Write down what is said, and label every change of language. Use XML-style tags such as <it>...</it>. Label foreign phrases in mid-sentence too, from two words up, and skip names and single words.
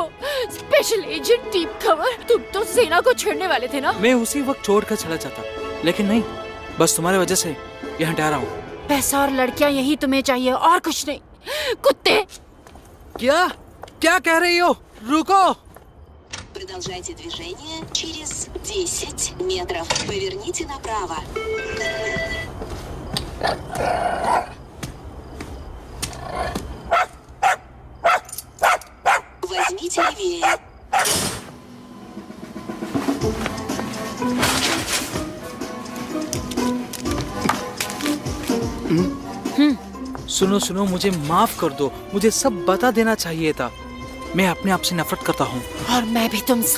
<en>special agent</en> <hi>टीम खबर, तुम तो सेना को छोड़ने वाले थे ना? मैं उसी वक्त छोड़कर चला जाता, लेकिन नहीं, बस तुम्हारे वजह से यहाँ ठहरा हूँ। पैसा और लड़कियाँ यही तुम्हें चाहिए और कुछ नहीं, कुत्ते। क्या क्या कह रही हो? रुको।</hi> <ru>Продолжайте движение через 10 метров. Поверните направо. Возьмите левее.</ru> <hi>सुनो सुनो, मुझे माफ कर दो, मुझे सब बता देना चाहिए था। मैं अपने आप से नफरत करता हूँ। और मैं भी तुमसे।</hi>